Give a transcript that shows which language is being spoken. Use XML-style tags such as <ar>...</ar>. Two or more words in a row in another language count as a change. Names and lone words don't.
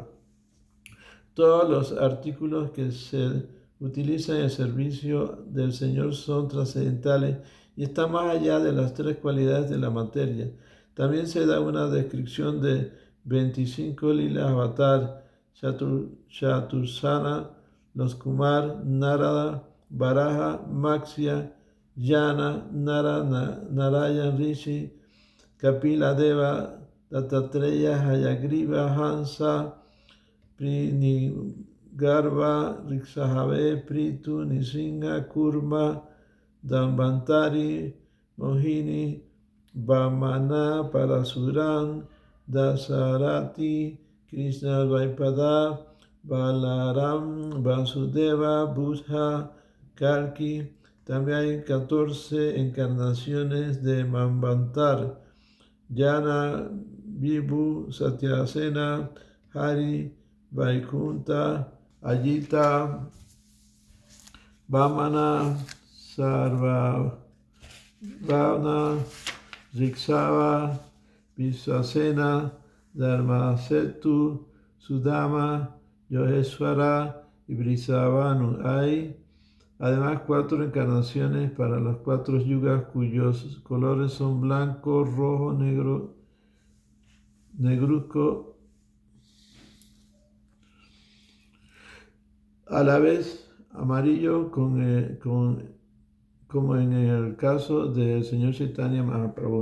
<es>Todos los artículos que se utilizan en el servicio del Señor son trascendentales y están más allá de las 3 cualidades de la materia. También se da una descripción de 25 lilas avatar: Chatursana, los Kumar, Narada, Varaha, Matsya, Yana, Narayan Rishi, Kapila Deva, Dattatreya, Hayagriva, Hansa, Prinigarbha, Riksahave, Pritu, Nisingha, Kurma, Dambantari, Mohini, Vamana, Parasuran, Dasarati, Krishna Dvaipada, Balaram, Vasudeva, Buddha, Kalki. También hay 14 encarnaciones de Manvantar: Yana, Vibhu, Satyasena, Hari, Vaikunta, Ajita, Vamana, Sarvabhauna, Riksava, Visvasena, Dharmasetu, Sudama, Yogeswara y Brisavanu. Hay además 4 encarnaciones para los 4 yugas cuyos colores son blanco, rojo, negro, negruzco, a la vez amarillo, como en el caso del Señor Chaitanya Mahaprabhu.</es>